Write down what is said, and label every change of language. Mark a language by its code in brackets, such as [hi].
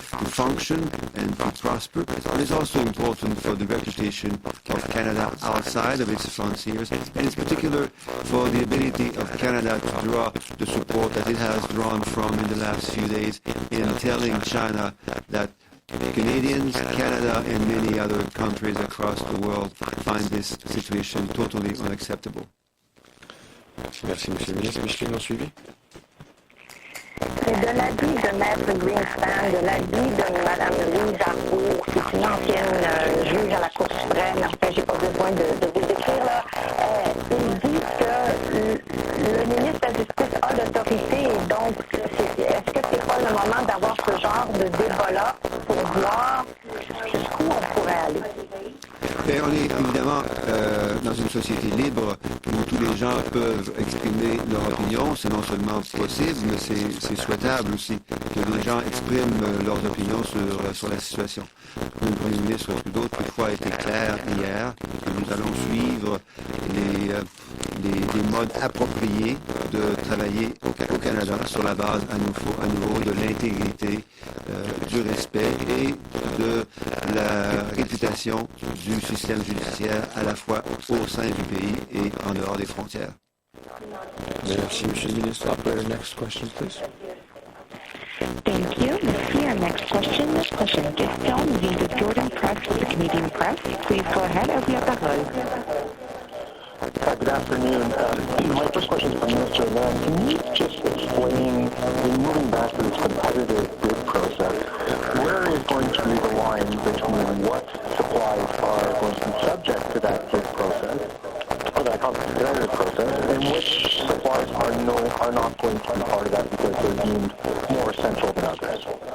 [en] function and to prosper, but it's also important for the reputation of Canada outside of its frontiers, and in particular for the ability of Canada to draw the support that it has drawn from in the last few days in telling China that Canadians, Canada, and many other countries across the world find this situation totally unacceptable. [fr] Merci, Monsieur le ministre. Micheline, suivi. C'est de l'avis de Maître Greenspan, de l'avis de Mme Louise Arbour, qui est une ancienne juge à la Cour suprême. En fait, j'ai pas besoin de vous décrire, là. Il dit que le ministre de la Justice a l'autorité, et donc, est-ce que c'est pas le moment d'avoir ce genre de débat-là pour voir jusqu'où on pourrait aller? Et on est évidemment dans une société libre où tous les gens peuvent exprimer leur opinion. C'est non seulement possible, mais c'est souhaitable aussi que les gens expriment leurs opinions sur la situation. Le Premier ministre Trudeau, toutefois, a été clair hier que nous allons suivre les modes appropriés de travailler au Canada sur la base à nouveau de l'intégrité, du respect et de la réputation du système judiciaire à la fois au sein du pays et en dehors des frontières. Merci, Monsieur le ministre. [en] Operator, next question, please. Thank you. Our next question is question via the Jordan Press, the Canadian Press. Please go ahead as we have the hold. Good afternoon. My first question is for Minister Lam. Can you just explain, in moving back to this competitive bid process, where is going to be the line between what supplies are going to be subject to that bid process, or that competitive process, and which supplies are not going to be part of that because they're deemed more essential than others?